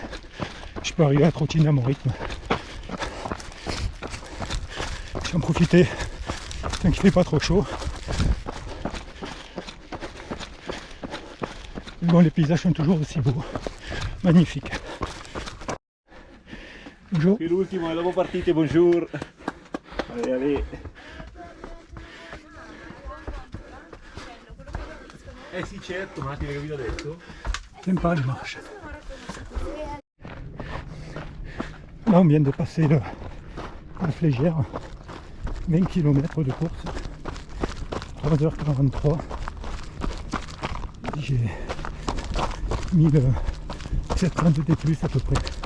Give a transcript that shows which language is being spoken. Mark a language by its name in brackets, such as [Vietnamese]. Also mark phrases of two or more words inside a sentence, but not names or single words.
[French] Je peux arriver à trottiner à mon rythme. Je vais en profiter tant qu'il fait pas trop chaud. Bon, les paysages sont toujours aussi beaux, magnifiques. Bonjour. [Italian] Qui l'ultimo, e dopo partite, [French] bonjour. Allez, allez. [Italian] Sì, certo, ma ti ho capito adesso. [French] Sympa les marches. Là on vient de passer la Flégère, 20 km de course, 3h43. J'ai mis le 730 de plus à peu près.